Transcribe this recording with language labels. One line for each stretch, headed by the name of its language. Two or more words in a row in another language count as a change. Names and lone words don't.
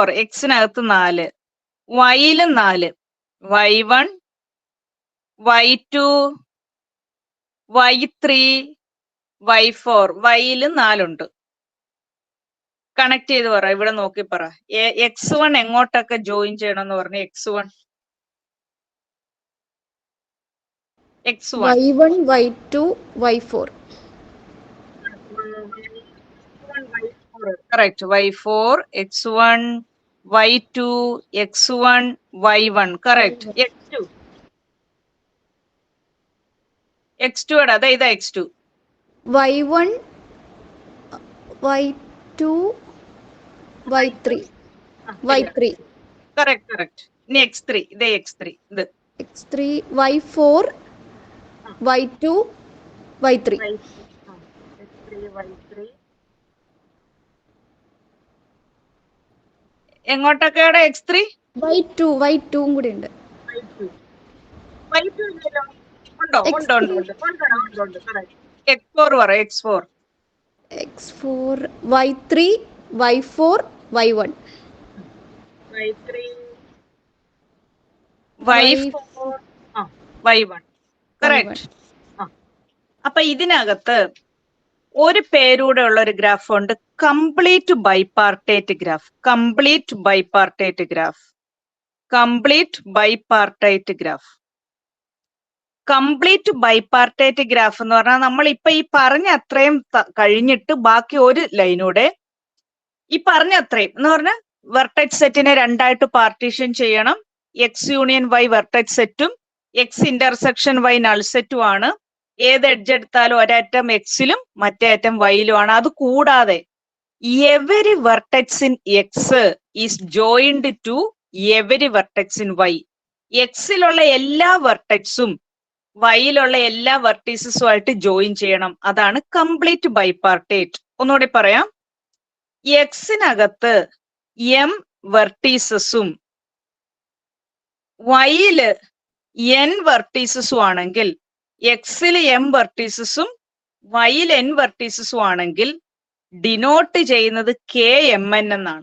Malayalam: എക്സിനകത്ത് 4, വൈയിലും 4, y1 y2 y3 y4. വൈയിലും 4 ഉണ്ട്. കണക്ട് ചെയ്ത് പറ. ഇവിടെ നോക്കി പറ. x1 എങ്ങോട്ടൊക്കെ ജോയിൻ ചെയ്യണമെന്ന് പറഞ്ഞു. x1 y1 y2 y4. കറക്റ്റ്. y4 x1 y2 x1 y1 കറക്റ്റ്. x2 എടാ, അതെ ഇതാ x2. y1 y2 y3 y3 കറക്റ്റ്. ഇനി x3, ഇതേ x3 ഇത് x3 y4 y2 y3 എങ്ങോട്ടൊക്കെയാണ് x3? y2 കൂടി ഉണ്ട്. ഉണ്ടോ? x4 പറ. x4 x4 y3 y4 y1 y4 y1 കറക്റ്റ്. അപ്പൊ ഇതിനകത്ത് ഒരു പേരൂടെ ഉള്ള ഒരു ഗ്രാഫ് ഉണ്ട്,
English: complete bipartite graph. complete bipartite graph
Malayalam: എന്ന് പറഞ്ഞാൽ നമ്മൾ ഇപ്പൊ ഈ പറഞ്ഞ അത്രയും കഴിഞ്ഞിട്ട് ബാക്കി ഒരു ലൈനൂടെ ഈ പറഞ്ഞ അത്രയും എന്ന് പറഞ്ഞാൽ വെർട്ടെക്സ് സെറ്റിനെ രണ്ടായിട്ട് പാർട്ടീഷൻ ചെയ്യണം.
English: X union Y vertex
Malayalam: സെറ്റും
English: X intersection Y null
Malayalam: സെറ്റും ആണ്. ഏത് എഡ്ജ് എടുത്താലും ഒരറ്റം എക്സിലും മറ്റേ അറ്റം വൈയിലുമാണ്. അത് കൂടാതെ
English: every vertex in X is joined to every vertex in Y.
Malayalam: എക്സിലുള്ള എല്ലാ വെർട്ടെക്സും വൈയിലുള്ള എല്ലാ വെർട്ടീസസുമായിട്ട് ജോയിൻ ചെയ്യണം. അതാണ്
English: complete bipartite.
Malayalam: ഒന്നുകൂടി പറയാം. എക്സിനകത്ത് എം വെർട്ടീസസും വൈയില് എൻ വെർട്ടീസസും ആണെങ്കിൽ, എക്സിൽ എം വെർട്ടീസസും വൈയിൽ എൻ വെർട്ടീസസും ആണെങ്കിൽ ഡിനോട്ട് ചെയ്യുന്നത് കെ എം എൻ എന്നാണ്.